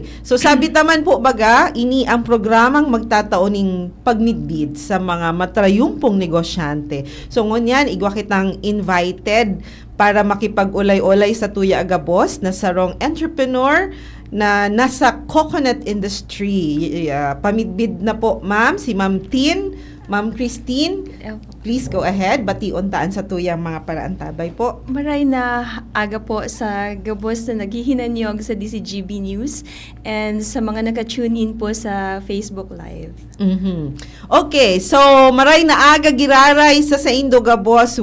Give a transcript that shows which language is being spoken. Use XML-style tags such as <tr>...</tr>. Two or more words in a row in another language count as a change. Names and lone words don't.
<bik>So sabi taman po baga, ini ang programang magtataoning pagmidbid sa mga matrayumpong negosyante. So ngunyan, igwa kitang invited para makipag-ulay-ulay sa Tuya Agabos na sarong entrepreneur na nasa</bik> <en>coconut industry.</en> <bik>Pamidbid na po, ma'am, si Ma'am Tin, Ma'am Christine,</bik> <en>please go ahead.</en> <bik>Bation taan sa tuyang mga paraantabay po. Maray na aga po sa gabos na naghihinanyog sa DCGB News and sa mga naka-tune in po sa Facebook Live. Okay, so maray na aga giraray sa Indogabos.</bik>